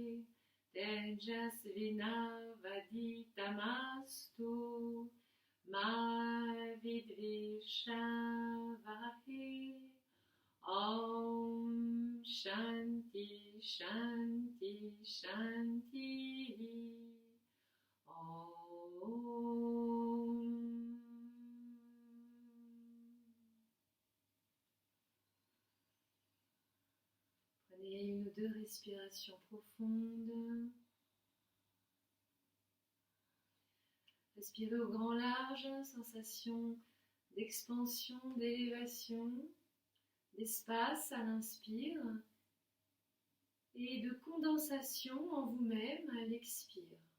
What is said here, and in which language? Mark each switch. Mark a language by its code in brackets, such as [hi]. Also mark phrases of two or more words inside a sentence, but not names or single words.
[sa] Tejasvinavaditamastu, Ma Vidvishavahe. Om Shanti Shanti Shanti. Om. [fr] Prenez une ou deux respirations profondes. Respirez au grand large, sensation d'expansion, d'élévation, d'espace à l'inspire et de condensation en vous-même à l'expire.